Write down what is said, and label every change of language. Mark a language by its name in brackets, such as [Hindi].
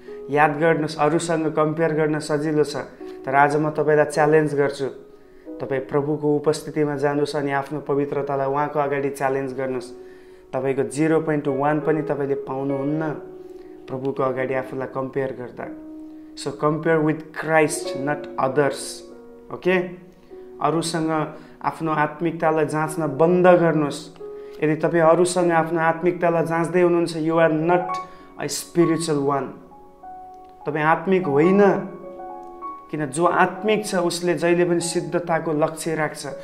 [Nepali] याद गर्नुहोस्, अरूसँग कम्पेयर गर्न सजिलो छ, तर आज म तपाईँलाई च्यालेन्ज गर्छु, तपाईँ प्रभुको उपस्थितिमा जानुहोस् अनि आफ्नो पवित्रतालाई उहाँको अगाडि च्यालेन्ज गर्नुहोस्। तपाईँको 0.1 पनि तपाईँले पाउनुहुन्न प्रभुको अगाडि आफूलाई कम्पेयर गर्दा। [English] So compare with Christ, not others. [Nepali] Okay, अरूसँग आफ्नो आत्मिकतालाई जाँच्न बन्द गर्नुहोस्। यदि तपाईँ अरूसँग आफ्नो आत्मिकतालाई जाँच्दै हुनुहुन्छ, [English] you are not a spiritual one, [Nepali] तपाईँ आत्मिक होइन। किन जो आत्मिक छ उसले जहिले पनि सिद्धताको लक्ष्य राख्छ।